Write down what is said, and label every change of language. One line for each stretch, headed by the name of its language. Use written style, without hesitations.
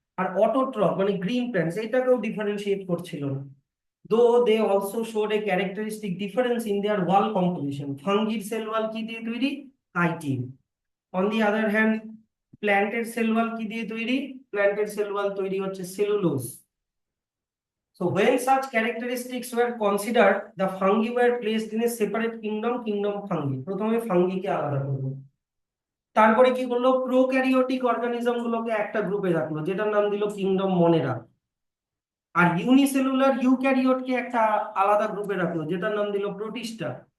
Bangla: আর অটোট্রফ মানে green plants, এটাকেও differentiate করছিল না।
English: Though they also showed a characteristic difference in their wall composition.
Bangla: ফাঙ্গির cell wall কি দিয়ে তৈরি? Chitin.
English: on the other hand
Bangla: প্ল্যান্টের সেল ওয়াল কি দিয়ে তৈরি? প্ল্যান্টের সেল ওয়াল তৈরি হচ্ছে cellulose.
English: So when such characteristics were considered, the fungi were placed in a separate kingdom, kingdom fungi.
Bangla: প্রথমে ফাঙ্গিকে আলাদা করলো, তারপরে কি করলো প্রোক্যারিওটিক অর্গানিজম গুলোকে একটা গ্রুপে রাখলো যেটার নাম দিল কিংডম মনেরা। আর ইউনিসেলুলার ইউক্যারিওটকে একটা আলাদা গ্রুপে রাখলো যেটার নাম দিল প্রোটিস্টা।